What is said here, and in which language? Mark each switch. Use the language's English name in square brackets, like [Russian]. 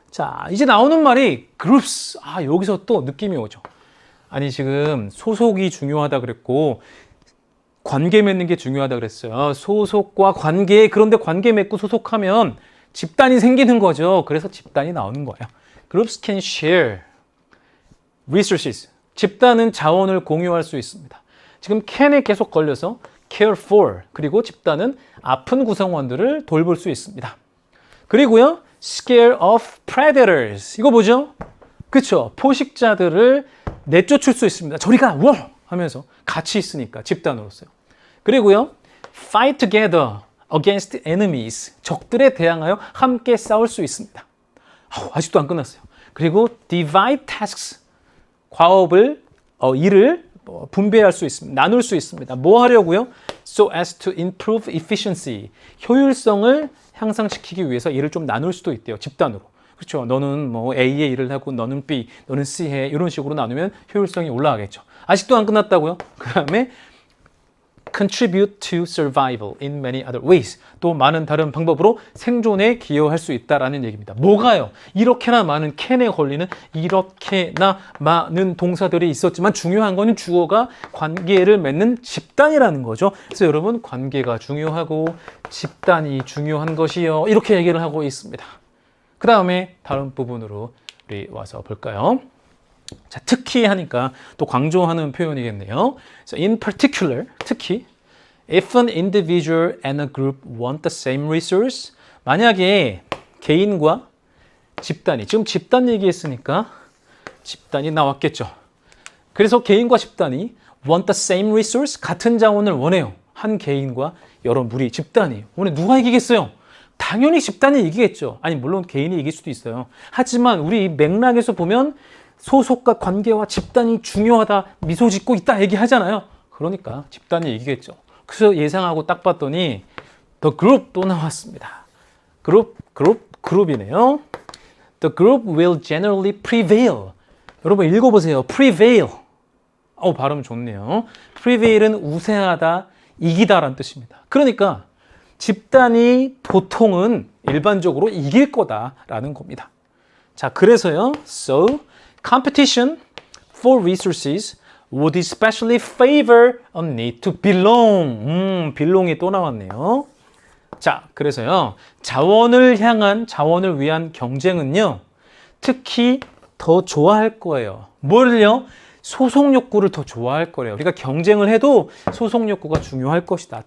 [Korean] 자, 이제 나오는 말이 groups. 여기서 또 느낌이 오죠. 아니, 지금 소속이 중요하다 그랬고 관계 맺는 게 중요하다 그랬어요. 소속과 관계. 그런데 관계 맺고 소속하면 집단이 생기는 거죠. 그래서 집단이 나오는 거예요. [English] Groups can share resources. [Korean] 집단은 자원을 공유할 수 있습니다. 지금 can에 계속 걸려서 [English] care for, [Korean] 그리고 집단은 아픈 구성원들을 돌볼 수 있습니다. 그리고요, [English] scare off predators. [Korean] 이거 뭐죠? 그쵸? 포식자들을 내쫓을 수 있습니다. 저리 가! 워! 하면서 같이 있으니까 집단으로서요. 그리고요, [English] fight together against enemies. [Korean] 적들에 대항하여 함께 싸울 수 있습니다. 아직도 안 끝났어요. 그리고 [English] divide tasks. [Korean] 과업을, 일을 분배할 수 있습니다. 나눌 수 있습니다. 뭐 하려고요? [English] So as to improve efficiency. [Korean] 효율성을 향상시키기 위해서 일을 좀 나눌 수도 있대요. 집단으로. 그렇죠. 너는 뭐 A의 일을 하고 너는 B, 너는 C 해. 이런 식으로 나누면 효율성이 올라가겠죠. 아직도 안 끝났다고요? 그 다음에 [English] contribute to survival in many other ways. [Korean] 또 많은 다른 방법으로 생존에 기여할 수 있다라는 얘기입니다. 뭐가요? 이렇게나 많은 can에 걸리는 이렇게나 많은 동사들이 있었지만 중요한 거는 주어가 관계를 맺는 집단이라는 거죠. 그래서 여러분 관계가 중요하고 집단이 중요한 것이요. 이렇게 얘기를 하고 있습니다. 그 다음에 다른 부분으로 우리 와서 볼까요? 자, 특히 하니까 또 강조하는 표현이겠네요. [English] So in particular, [Korean] 특히 [English] if an individual and a group want the same resource, [Korean] 만약에 개인과 집단이, 지금 집단 얘기했으니까 집단이 나왔겠죠. 그래서 개인과 집단이 [English] want the same resource, [Korean] 같은 자원을 원해요. 한 개인과 여러 무리, 집단이. 오늘 누가 이기겠어요? 당연히 집단이 이기겠죠. 아니, 물론 개인이 이길 수도 있어요. 하지만 우리 맥락에서 보면 소속과 관계와 집단이 중요하다, 미소 짓고 있다 얘기하잖아요. 그러니까 집단이 이기겠죠. 그래서 예상하고 딱 봤더니 [English] The group [Korean] 또 나왔습니다. 그룹이네요. [English] The group will generally prevail. [Korean] 여러분 읽어보세요. prevail. 발음 좋네요. prevail은 우세하다, 이기다라는 뜻입니다. 그러니까 집단이 보통은 일반적으로 이길 거다라는 겁니다. 자, 그래서요. [English] So, competition for resources would especially favor a need to belong. [Korean] belong이 또 나왔네요. 자, 그래서요. 자원을 위한 경쟁은요. 특히 더 좋아할 거예요. 뭘요? 소속 욕구를 더 좋아할 거래요. 우리가 경쟁을 해도 소속 욕구가 중요할 것이다.